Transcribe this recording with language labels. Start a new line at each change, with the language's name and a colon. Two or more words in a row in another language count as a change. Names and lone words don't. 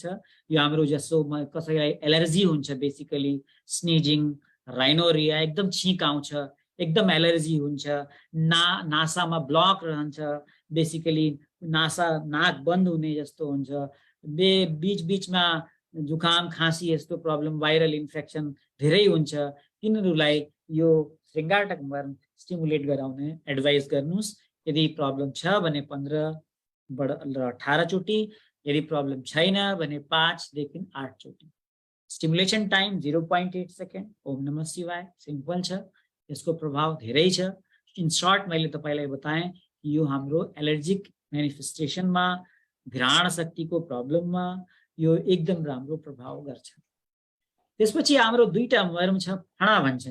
Nepali: यो हाम्रो जसो कसैलाई एलर्जी हुन्छ,
English: basically sneezing, rhinorrhea,
Nepali: एकदम छीक आउँछ, एकदम एलर्जी हुन्छ, नासामा ब्लक रहन्छ, बेसिकली नाक बन्द हुने जस्तो हुन्छ, बीचमा जुकाम खाँसी यस्तो प्रब्लम,
English: viral infection
Nepali: धेरै हुन्छ, तिनीहरूलाई यो श्रृङ्गाटक मर्म स्टिमुलेट गराउने एडभाइस गर्नुहोस्। यदि प्रब्लम छ भने 15 र 18 चोटि, यदि प्रब्लम छैन भने 5 देखि 8 चोटि।
English: stimulation time 0.8 second.
Sanskrit: ओम नमः शिवाय,
Nepali: सिम्पल छ, यसको प्रभाव धेरै छ।
English: in short
Nepali: मैले तपाईँलाई बताएँ कि यो हाम्रो
English: allergic manifestationमा,
Nepali: घ्राण शक्तिको प्रब्लममा यो एकदम राम्रो प्रभाव गर्छ। त्यसपछि हाम्रो दुईटा मर्म छ, फणा भन्छन्।